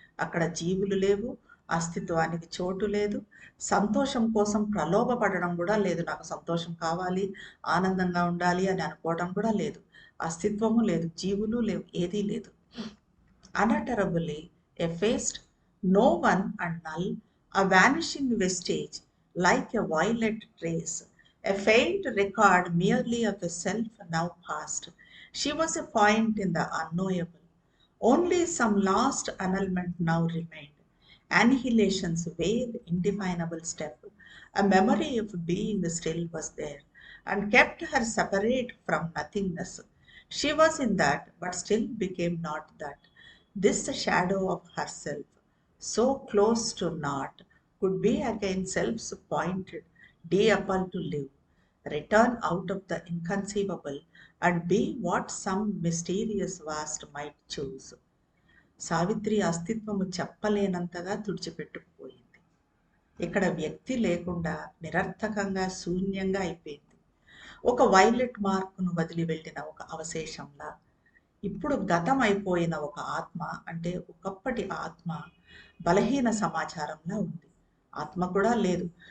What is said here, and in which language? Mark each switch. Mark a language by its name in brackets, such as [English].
[Telugu] అక్కడ జీవులు లేవు, అస్తిత్వానికి చోటు లేదు, సంతోషం కోసం ప్రలోభపడడం కూడా లేదు. నాకు సంతోషం కావాలి, ఆనందంగా ఉండాలి అని అనుకోవడం కూడా లేదు. అస్తిత్వము లేదు, జీవులు లేవు, ఏదీ లేదు. [English] Unutterably effaced, no one and null, a vanishing vestige like a violet trace, a faint record merely of a self now past. She was a point in the unknowable. Only some lost annulment now remained. Annihilation's vague, indefinable step, a memory of being still was there, and kept her separate from nothingness. She was in that, but still became not that. This shadow of herself, so close to naught, could be again self's pointed, de-apple to live, return out of the inconceivable, and be what some mysterious vast might choose. [Telugu] Savitri అస్తిత్వము చెప్పలేనంతగా తుడిచిపెట్టుకుపోయింది. ఇక్కడ వ్యక్తి లేకుండా నిరర్థకంగా శూన్యంగా అయిపోయింది. ఒక violet మార్కును వదిలి వెళ్ళిన ఒక అవశేషంలా, ఇప్పుడు గతం అయిపోయిన ఒక ఆత్మ, అంటే ఒకప్పటి ఆత్మ బలహీన సమాచారంలా ఉంది. ఆత్మ కూడా లేదు.